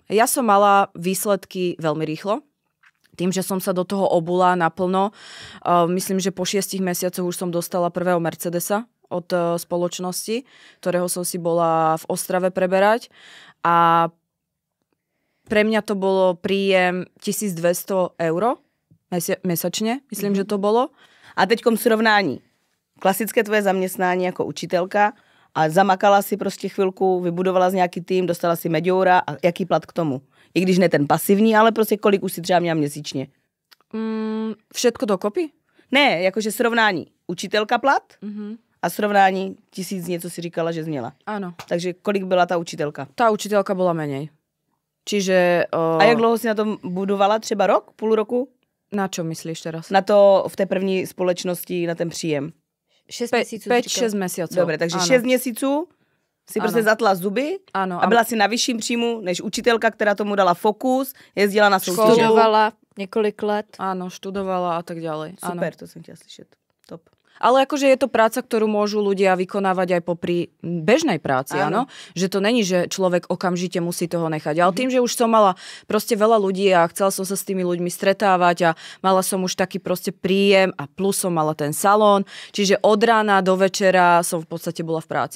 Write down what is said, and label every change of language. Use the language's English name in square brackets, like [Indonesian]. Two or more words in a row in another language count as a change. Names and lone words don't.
[Slovak] Ja som mala výsledky veľmi rýchlo. Tým, že som sa do toho obula naplno, myslím, že po 6 mesiacoch už som dostala prvého Mercedesa od spoločnosti, ktorého som si bola v Ostrave preberať. A pre mňa to bolo príjem 1200 € mesačne, myslím, že to bolo. [Czech] A teďkom srovnání. Klasické tvoje zaměstnání jako učitelka a zamakala si prostě chvilku, vybudovala z nějaký tým, dostala si meďoura a jaký plat k tomu? I když ne ten pasivní, ale prostě kolik už si třeba měla měsíčně? [Slovak] Všetko dokopy? [Czech] Ne, jakože srovnání. Učitelka plat a srovnání 1000 něco si říkala, že změla. [Slovak] Áno. [Czech] Takže kolik byla ta učitelka? [Slovak] Tá učiteľka bola menej. Čiže... [Czech] A jak dlouho si na tom budovala? Třeba rok? Půl roku? [Slovak] Na čo myslíš teraz? [Czech] Na to v té první společnosti, na ten příjem. 6 měsíců. [Slovak] 5-6 mesiacov. [Czech] Dobre, takže 6 měsíců si prostě zatla zuby [Slovak] Áno, [Czech] a byla si na vyšším příjmu než učitelka, která tomu dala fokus, jezdila na soutěže. Študovala několik let. [Slovak] Áno, študovala a tak ďalej. [Czech] Super, [Slovak] Áno. [Czech] to jsem chtěla slyšet. Top. [Slovak] Ale akože je to práca, ktorú môžu ľudia vykonávať aj popri bežnej práci, áno? Že to není, že človek okamžite musí toho nechať. Ale tým, že už som mala proste veľa ľudí a chcela som sa s tými ľuďmi stretávať a mala som už taký proste príjem a plus som mala ten salón, čiže od rána do večera som v podstate bola v práci.